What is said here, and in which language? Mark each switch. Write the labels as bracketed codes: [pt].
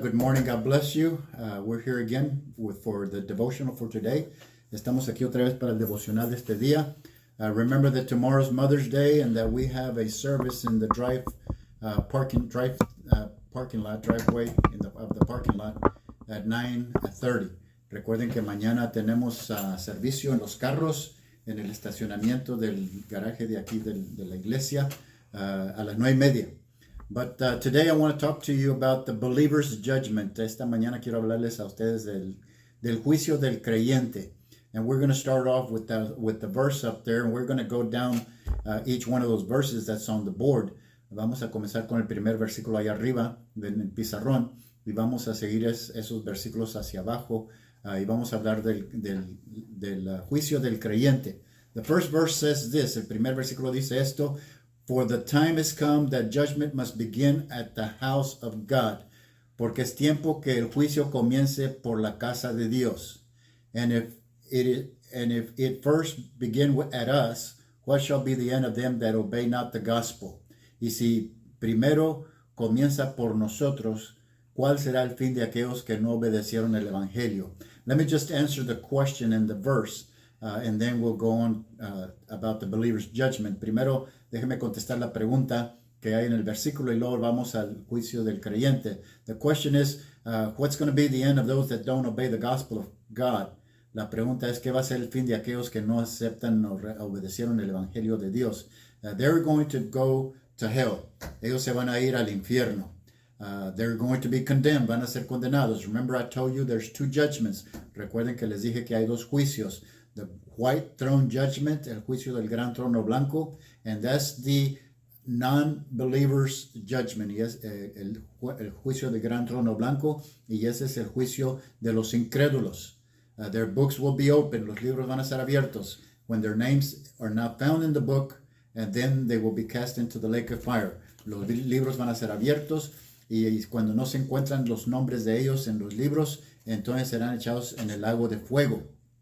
[en] Good morning, God bless you. We're here again for the devotional for today. [es] Estamos aquí otra vez para el devocional de este día. [en] Remember that tomorrow's Mother's Day and that we have a service in the parking lot, driveway of the parking lot at 9:30. [es] Recuerden que mañana tenemos servicio en los carros en el estacionamiento del garaje de aquí de la iglesia a las 9:30. [en] But today I want to talk to you about the believer's judgment. [es] Esta mañana quiero hablarles a ustedes del juicio del creyente. [en] And we're going to start off with the verse up there, and we're going to go down each one of those verses that's on the board. [es] Vamos a comenzar con el primer versículo ahí arriba en el pizarrón y vamos a seguir esos versículos hacia abajo y vamos a hablar del juicio del creyente. [en] The first verse says this, [es] el primer versículo dice esto: [en] For the time has come that judgment must begin at the house of God. [es] Porque es tiempo que el juicio comience por la casa de Dios. [en] And if it first begin at us, what shall be the end of them that obey not the gospel? [es] Y si primero comienza por nosotros, ¿cuál será el fin de aquellos que no obedecieron el evangelio? [en] Let me just answer the question in the verse, and then we'll go on about the believer's judgment. [es] Primero, déjeme contestar la pregunta que hay en el versículo y luego vamos al juicio del creyente. [en] The question is, what's going to be the end of those that don't obey the gospel of God? [es] La pregunta es, ¿qué va a ser el fin de aquellos que no aceptan o obedecieron el evangelio de Dios? [en] They're going to go to hell. [es] Ellos se van a ir al infierno. [en] They're going to be condemned. [es] Van a ser condenados. [en] Remember, I told you there's two judgments. [es] Recuerden que les dije que hay dos juicios. [en] The white throne judgment, [es] el juicio del gran trono blanco, [en] and that's the non-believers judgment, [es] y es el juicio del gran trono blanco, y ese es el juicio de los incrédulos. [en] Their books will be open, [es] los libros van a ser abiertos, [en] when their names are not found in the book, and then they will be cast into the lake of fire. [es] Los libros van a ser abiertos, y cuando no se encuentran los nombres de ellos en los libros, entonces serán echados en el lago de fuego.